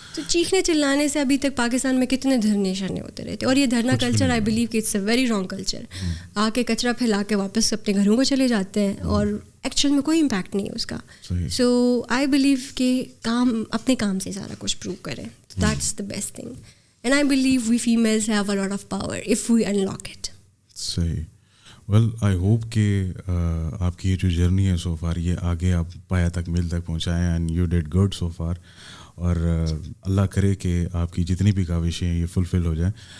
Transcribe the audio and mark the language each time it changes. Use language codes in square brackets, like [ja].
[ur] تو چیخنے چلانے سے ابھی تک پاکستان میں کتنے دھرنے شرنے ہوتے رہتے, اور یہ دھرنا کلچر [en] I believe [ur] کہ [en] It's a very wrong culture. [ur] آ کے کچرا پھیلا کے واپس اپنے گھروں کو چلے جاتے ہیں, اور ایکچوئل میں کوئی امپیکٹ نہیں ہے اس کا. [en] so I believe [ur] کہ کام اپنے کام سے سارا کچھ پروو کریں, [en] That's the best thing. And I believe we families have a lot of power if we unlock it. [ur] صحیح. [en] well I hope [ur] کہ آپ کی یہ جو جرنی ہے سو فار یہ آگے آپ پایا تک مل تک پہنچائیں, [en] And you did good so far. [ur] اور اللہ کرے کہ آپ کی جتنی بھی کاوشیں ہیں یہ فلفل ہو جائیں.